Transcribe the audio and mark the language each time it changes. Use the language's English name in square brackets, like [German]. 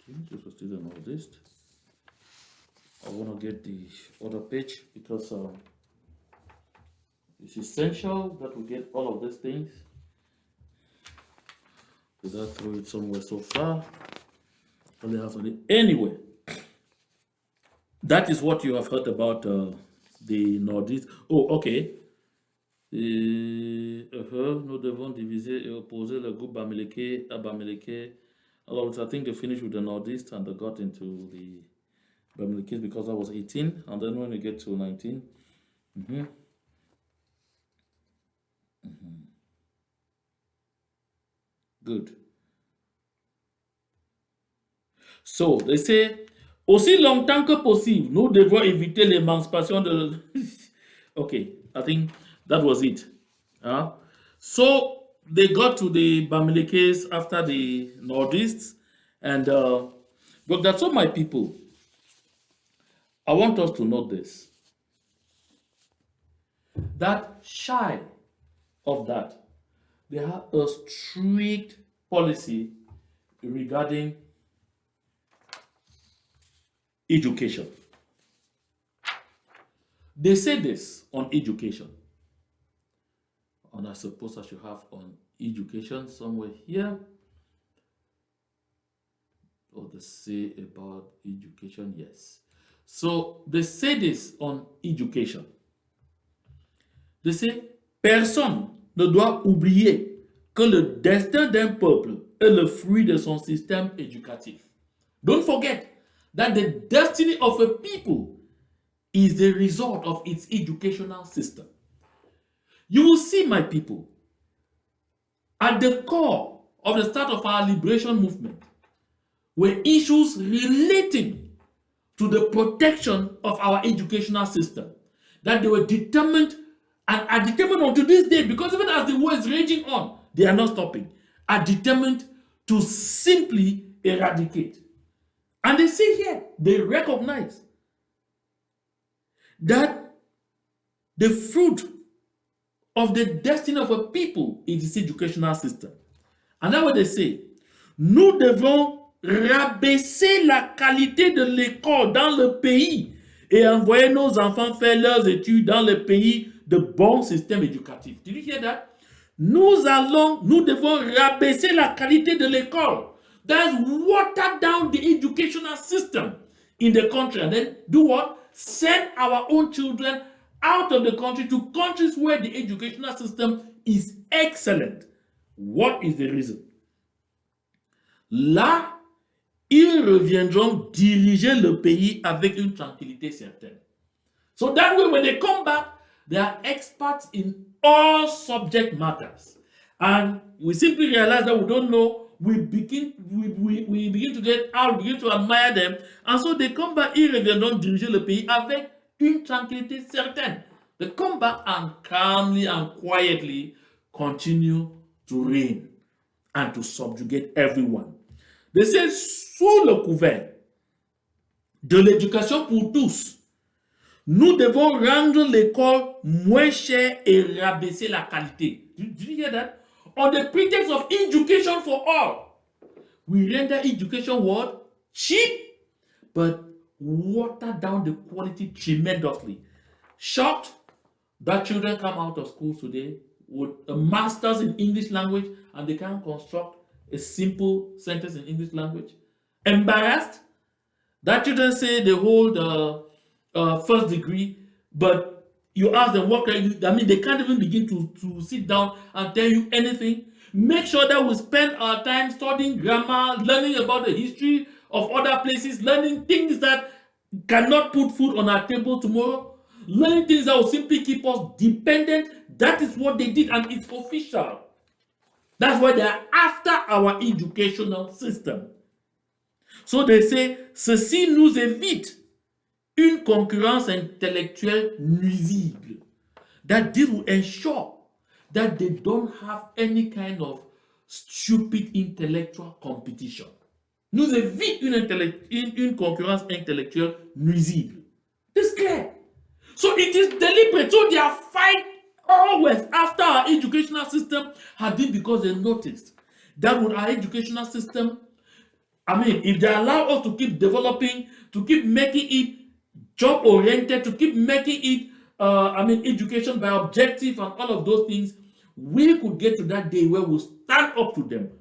[English] This was still the Northeast. I want to get the other page because it's essential that we get all of these things. Did I throw it somewhere so far? Only have something. Anyway, that is what you have heard about the Northeast. Oh, okay. [French] Nous devons diviser et opposer le groupe Bamileke à Bamileke. [English] I think they finished with the Northeast and they got into the Bamileke because I was 18. And then when you get to 19, good. So, they say, [French] aussi longtemps que possible, nous devons éviter l'émancipation de... [English] Okay, I think that was it. So, they got to the Bamilekes after the Northeast. And, but that's all my people. I want us to note this. That shy of that, they have a strict policy regarding education. They say this on education. And I suppose I should have on education somewhere here. Or they say about education, yes. So they say this on education. They say, [French] personne ne doit oublier que le destin d'un peuple est le fruit de son système éducatif. [English] Don't forget that the destiny of a people is the result of its educational system. You will see, my people, at the core of the start of our liberation movement were issues relating to the protection of our educational system, that they were determined and are determined unto this day, because even as the war is raging on, they are not stopping, are determined to simply eradicate. And they say here, they recognize that the fruit of the destiny of a people is its educational system. And that's what they say. [French] Nous devons rabaisser la qualité de l'école dans le pays et envoyer nos enfants faire leurs études dans le pays de bons systèmes éducatifs. [English] Did you hear that? [French] Nous devons rabaisser la qualité de l'école. [English] That's water down the educational system in the country, and then do what? Send our own children out of the country to countries where the educational system is excellent. What is the reason? [French] là, ils reviendront diriger le pays avec une tranquillité certaine. [English] So that way, when they come back, they are experts in all subject matters. And we simply realize that we don't know. We begin to get out, begin to admire them. And so they come back, [French] ils reviendront diriger le pays avec une tranquillité certaine. [English] They come back and calmly and quietly continue to reign and to subjugate everyone. They say, [French] sous le couvert de l'éducation pour tous, nous devons rendre l'école moins chère et rabaisser la qualité. [English] Did you hear that? On the pretext of education for all, we render education what? Cheap, but water down the quality tremendously. Shocked that children come out of school today with a master's in English language and they can't construct a simple sentence in English language. Embarrassed that children say they hold first degree, but you ask them what can you, I mean, they can't even begin to sit down and tell you anything. Make sure that we spend our time studying grammar, learning about the history of other places, learning things that cannot put food on our table tomorrow, learning things that will simply keep us dependent. That is what they did, and it's official. That's why they are after our educational system. So they say, [French] ceci nous évite une concurrence intellectuelle nuisible. [English] That this will ensure that they don't have any kind of stupid intellectual competition. [French] Nous évite une concurrence intellectuelle nuisible. [English] It's clear. So it is deliberate. So their fight always after our educational system has been because they noticed that with our educational system, I mean, if they allow us to keep developing, to keep making it job oriented, to keep making it, education by objective and all of those things, we could get to that day where we stand up to them.